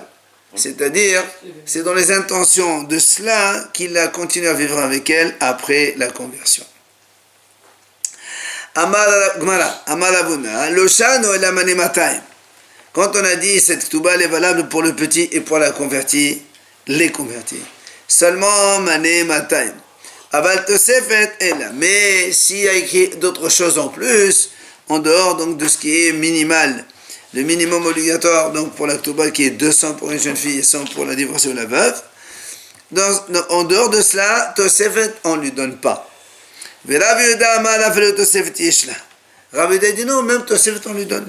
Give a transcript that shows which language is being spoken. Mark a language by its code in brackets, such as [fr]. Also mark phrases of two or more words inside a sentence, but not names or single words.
[fr] C'est-à-dire, c'est dans les intentions de cela qu'il a continué à vivre avec elle après la conversion. Quand on a dit cette ketouba, elle est valable pour le petit et pour la convertie, les convertis. [he] Seulement מנה מאתיים. אבל תוספת אלא. [fr] Mais s'il y a écrit d'autres choses en plus, en dehors donc de ce qui est minimal, le minimum obligatoire donc pour la ketouba qui est 200 pour une jeune fille et 100 pour la divorcée ou la veuve, en dehors de cela, tosefet on ne lui donne pas. Rav Yehuda dit non, même tosefet on lui donne.